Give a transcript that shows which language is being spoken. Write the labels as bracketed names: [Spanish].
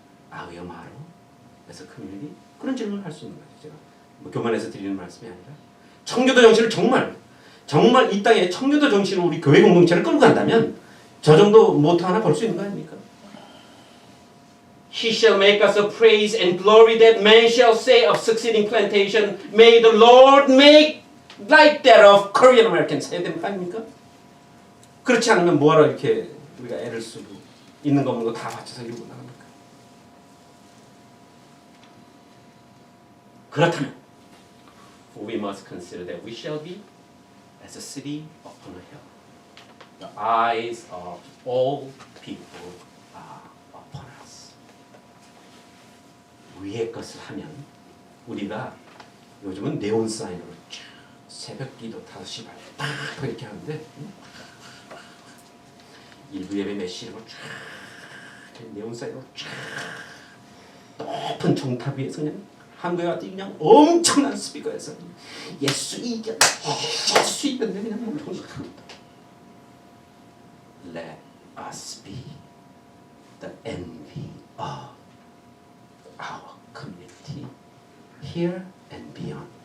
[Korean] 아우여 말로. 그래서 커뮤니티 그런 질문을 할 수 있는 거죠. 제가 뭐 교만에서 드리는 말씀이 아니라 청교도 정신을 정말 이 땅에 청교도 정신으로 우리 교회 공동체를 끌고 간다면 저 정도 모토 하나 걸 수 있는 거 아닙니까? [English] He shall make us a praise and glory that man shall say of succeeding plantation. May the Lord make like that of Korean Americans. [Korean] 해야 되는 거 아닙니까? 그렇지 않으면 뭐하러 이렇게 우리가 애를 쓰고 있는 거 없는 거 다 맞춰서 이루고 나갑니까? 그렇다면 [English] we must consider that we shall be as a city upon a hill. The eyes of all people are upon us. [Korean] 위의 것을 하면 우리가 요즘은 네온 사인으로 쫙 새벽 기도 5시 반에 딱 이렇게 하는데 일부 예배 몇 시로 쫙 네온 사인으로 쫙 높은 종탑 위에서 그냥 한국에 왔더니 그냥 엄청난 스피커에서 예수 이겼네 그냥 뭐 [English] Let us be the envy of our community here and beyond.